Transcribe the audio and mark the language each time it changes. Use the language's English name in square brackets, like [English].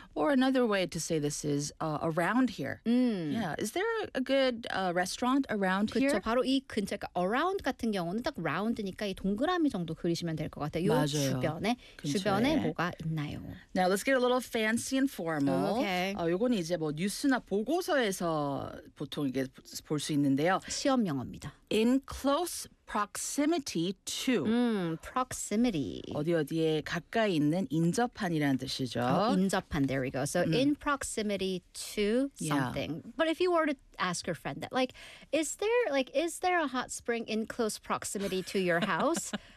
[English] Or another way to say this is around here. Mm. Yeah. Is there a good restaurant around [Korean] 그쵸, [English] here? [Korean] 그렇죠. 바로 이 근처가 around 같은 경우는 딱 round니까 이 동그라미 정도 그리시면 될 것 같아요. 맞아요. 주변에 뭐가 있나요? [English] Now let's get a little fancy and formal. Okay. [Korean] 요건 이제 뭐 뉴스나 보고서에서 보통 이게 볼 수 있는데요. 시험 용어입니다. [English] In close proximity to. Proximity. [Korean] 어디 어디에 가까이 있는 인접한이라는 뜻이죠. [English] Oh, 인접한. There we go. So in proximity to something. Yeah. But if you were to ask your friend that, like, is there a hot spring in close proximity to your house?